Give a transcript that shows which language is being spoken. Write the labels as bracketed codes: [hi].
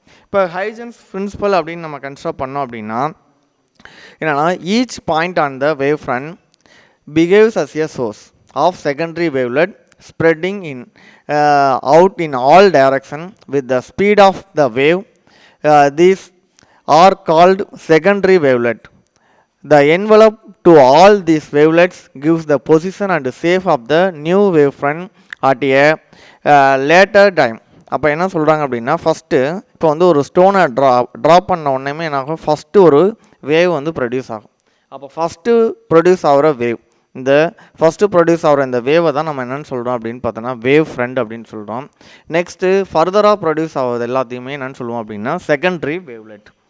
[en] இப்போ Huygens principle அப்படின்னு நம்ம கன்ஸ்ட்ரக்ட் பண்ணோம் அப்படின்னா என்னென்னா each point on the wavefront behaves as a source of secondary wavelet spreading out in all direction with the speed of the wave. These are called secondary wavelet. The envelope to all these wavelets gives the position and shape of the new wavefront at a later time. [ta] அப்போ என்ன சொல்கிறாங்க அப்படின்னா first இப்போ வந்து ஒரு ஸ்டோனை drop பண்ண உடனே என்னாகும் ஃபஸ்ட்டு ஒரு வேவ் வந்து ப்ரொடியூஸ் ஆகும். அப்போ ஃபஸ்ட்டு ப்ரொடியூஸ் ஆகிற வேவ் இந்த ஃபஸ்ட்டு ப்ரொடியூஸ் ஆகிற இந்த வேவை தான் நம்ம என்னென்னு சொல்கிறோம் அப்படின்னு பார்த்தோன்னா வேவ் ஃப்ரண்ட் அப்படின்னு சொல்கிறோம். நெக்ஸ்ட்டு ஃபர்தராக ப்ரொடியூஸ் ஆகிறது எல்லாத்தையுமே என்னென்னு சொல்லுவோம் அப்படின்னா செகண்டரி வேவ்லெட்.